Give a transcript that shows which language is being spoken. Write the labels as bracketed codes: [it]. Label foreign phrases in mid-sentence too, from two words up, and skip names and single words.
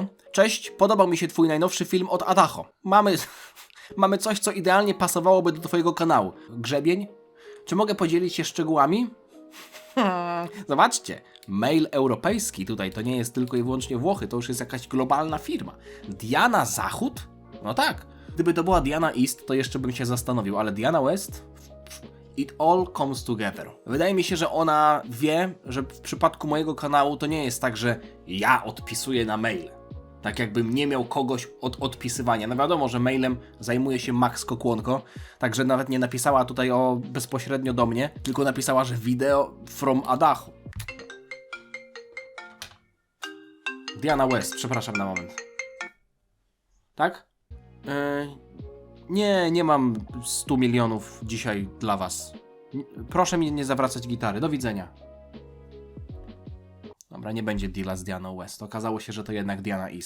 [pl] Cześć, podobał mi się twój najnowszy film od Adacho. Mamy coś, co idealnie pasowałoby do twojego kanału. Grzebień? Czy mogę podzielić się szczegółami? Zobaczcie, mail europejski tutaj to nie jest tylko i wyłącznie Włochy, to już jest jakaś globalna firma. Diana Zachód? No tak. Gdyby to była Diana East, to jeszcze bym się zastanowił, ale Diana West? [en] It all comes together. [pl] Wydaje mi się, że ona wie, że w przypadku mojego kanału to nie jest tak, że ja odpisuję na maile. Tak jakbym nie miał kogoś od odpisywania. No wiadomo, że mailem zajmuje się Max Kokłonko, także nawet nie napisała tutaj bezpośrednio do mnie, tylko napisała, że [en] video from [pl] Adacho. Diana West, przepraszam na moment. Tak? Nie mam 100 milionów dzisiaj dla was. Proszę mi nie zawracać gitary. Do widzenia. Dobra, nie będzie deala z Dianą West. Okazało się, że to jednak Diana East.